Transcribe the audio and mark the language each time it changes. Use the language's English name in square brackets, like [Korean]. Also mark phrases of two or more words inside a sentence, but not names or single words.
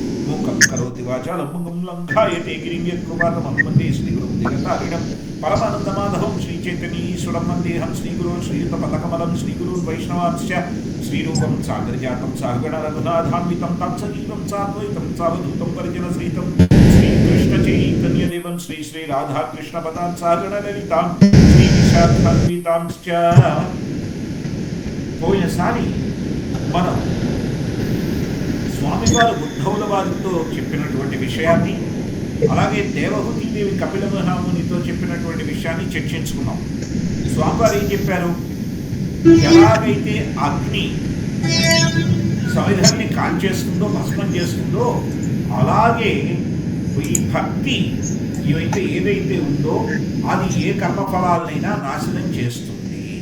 [Sanskrit] मूकं करोति वाचालं पङ्गुं लङ्घयते गिरिं यत्कृपातमहं वन्दे श्रीगुरुं दिगन्तारिणं परमानन्दमाधवं श्रीचैतन्येश्वरं वन्देऽहं श्रीगुरुं श्रीयुतपदकमलं श्रीगुरुन् वैष्णवांश्च श्रीरूपं सागरजातं सहगण रघुनाथान्वितं तं सजीवं साद्वैतं सावधूतं परिजनसहितं श्रीकृष्ण चैतन्यदेवं श्री श्री राधाकृष्ण पदां सहगण ललितां श्रीविशाखान्वितांश्च। [Telugu] పోయినసారి మనం స్వామివారు ఉద్ధవుల వారితో చెప్పినటువంటి విషయాన్ని, అలాగే దేవహూతిదేవి కపిల మహామునితో చెప్పినటువంటి విషయాన్ని చర్చించుకున్నాం. స్వామివారు ఏం చెప్పారు? ఎలాగైతే అగ్ని సమిధాన్ని కాల్చేస్తుందో, భస్మం చేస్తుందో, అలాగే ఈ భక్తి ఏదైతే ఉందో అది ఏ కర్మఫలాలనైనా నాశనం చేస్తుంది.